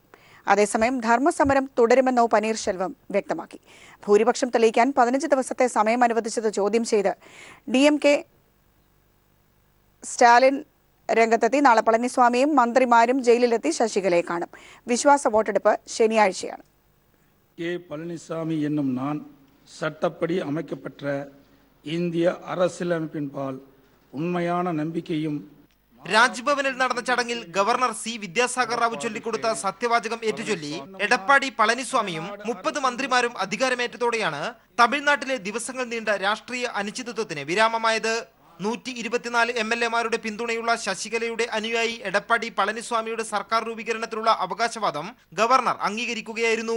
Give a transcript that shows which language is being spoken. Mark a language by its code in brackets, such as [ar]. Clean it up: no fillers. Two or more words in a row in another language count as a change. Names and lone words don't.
[ml] അതേസമയം ധർമ്മസമരം തുടരുമെന്നോ പനീർശെൽവം വ്യക്തമാക്കി. ഭൂരിപക്ഷം തെളിയിക്കാൻ 15 ദിവസത്തെ സമയം അനുവദിച്ചത് ചോദ്യം ചെയ്ത് DMK സ്റ്റാലിൻ രംഗത്തെത്തി. നാളെ പളനിസ്വാമിയും മന്ത്രിമാരും ജയിലിലെത്തി ശശികലയെ കാണും. വിശ്വാസ വോട്ടെടുപ്പ് ശനിയാഴ്ചയാണ്. [ta] கே பழனிசாமி என்னும் நான் சட்டப்படி அமைக்கப்பட்ட இந்திய அரசியலமைப்பின்பால் உண்மையான நம்பிக்கையும் [ml] രാജ്ഭവനിൽ നടന്ന ചടങ്ങിൽ ഗവർണർ സി വിദ്യാസാഗർ റാവു ചൊല്ലിക്കൊടുത്ത സത്യവാചകം ഏറ്റുചൊല്ലി എടപ്പാടി പളനിസ്വാമിയും 30 മന്ത്രിമാരും അധികാരമേറ്റതോടെയാണ് തമിഴ്നാട്ടിലെ ദിവസങ്ങൾ നീണ്ട രാഷ്ട്രീയ അനിശ്ചിതത്വത്തിന് വിരാമമായത്. 124 MLA-മാരുടെ പിന്തുണയുള്ള ശശികലയുടെ അനുയായി എടപ്പാടി പളനിസ്വാമിയുടെ സർക്കാർ രൂപീകരണത്തിലുള്ള അവകാശവാദം ഗവർണർ അംഗീകരിക്കുകയായിരുന്നു.